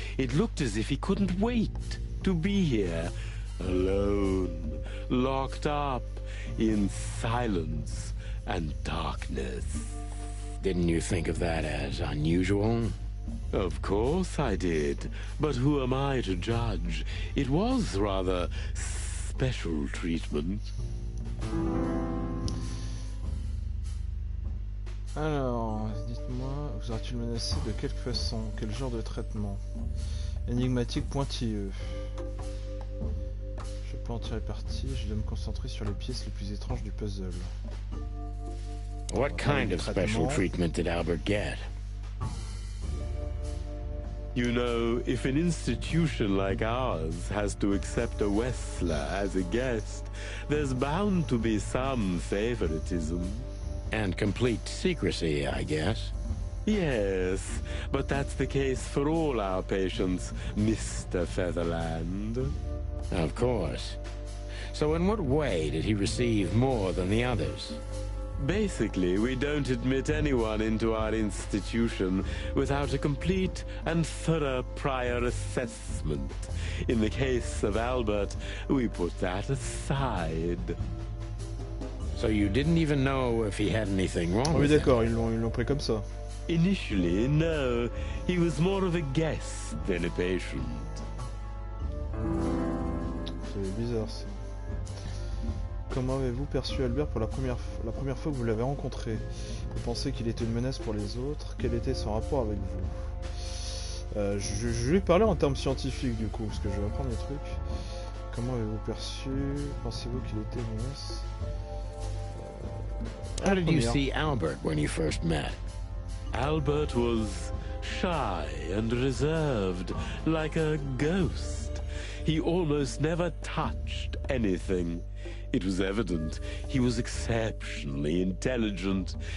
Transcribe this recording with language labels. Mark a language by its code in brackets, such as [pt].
[en] It looked as if he couldn't wait to be here, alone, locked up in silence and darkness. Didn't you think of that as unusual? Of course I did, but who am I to judge? It was rather special treatment. [fr] Alors, dites-moi, vous aura-t-il menacé de quelque façon? Quel genre de traitement? Énigmatique, pointilleux. Je peux en tirer parti, je dois me concentrer sur les pièces les plus étranges du puzzle. [en] What kind of special treatment did Albert get? You know, if an institution like ours has to accept a Wessler as a guest, there's bound to be some favoritism. And complete secrecy, I guess. Yes, but that's the case for all our patients, Mr. Featherland. Of course. So in what way did he receive more than the others? Basically, we don't admit anyone into our institution without a complete and thorough prior assessment. In the case of Albert, we put that aside. So you didn't even know if he had anything wrong [fr] Ah oui, [en] with him? [fr] d'accord, ils l'ont pris comme ça. [en] Initially, no. He was more of a guest than a patient. [fr] C'est bizarre ça. Comment avez-vous perçu Albert pour la première fois que vous l'avez rencontré? Vous pensez qu'il était une menace pour les autres? Quel était son rapport avec vous? Je vais parler en termes scientifiques du coup, parce que je vais apprendre des trucs. Comment avez-vous perçu? Pensez-vous qu'il était une menace? [en] How did you [fr] Première. [en] see Albert when you first met? Albert was shy and reserved, like a ghost. He almost never touched anything. It was evident he was exceptionally intelligent.